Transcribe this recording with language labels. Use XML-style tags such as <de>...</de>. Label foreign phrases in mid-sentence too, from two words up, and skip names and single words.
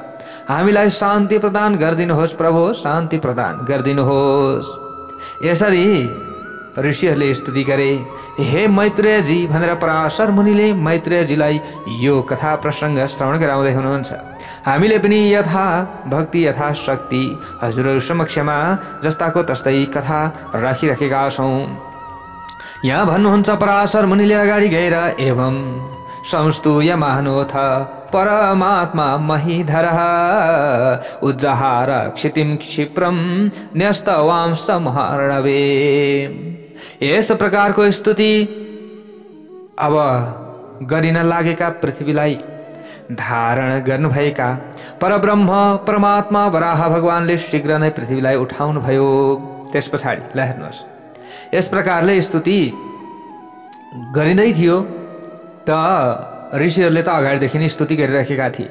<ne>हामीलाई शान्ति प्रदान गरिदिनुहोस् प्रभु, शान्ति प्रदान गरिदिनुहोस्। यसरी ऋषिहरूले स्तुति गरे। हे मैत्रेयजी भनेर पराशर मुनिले मैत्रेयजीलाई यो कथा प्रसङ्ग श्रवण गराउँदै हुनुहुन्छ। हामीले पनि यथा भक्ति यथा शक्ति हजुरहरू समक्षमा जस्ताको तस्तै कथा राखिराखेका छौँ। यहाँ भन्नुहुन्छ पराशर मुनिले अगाडि गएर,</ne> <sa>एवं संस्तूयमानोऽथ परमात्मा महीधरः उज्जहार क्षितिं क्षिप्रं न्यस्तवां संहरणवे।</sa> <ne>यस प्रकारको स्तुति अब गरिन लागेका पृथ्वीलाई धारण गर्नुभएका परब्रह्म परमात्मा वराह भगवानले शीघ्र नै पृथ्वीलाई उठाउनु भयो। त्यस पछाडि ल हेर्नुहोस्, यस प्रकारले स्तुति गरिँदै थियो त ऋषिहरूले त अगाडिदेखि नै स्तुति गरिराखेका थिए।</ne>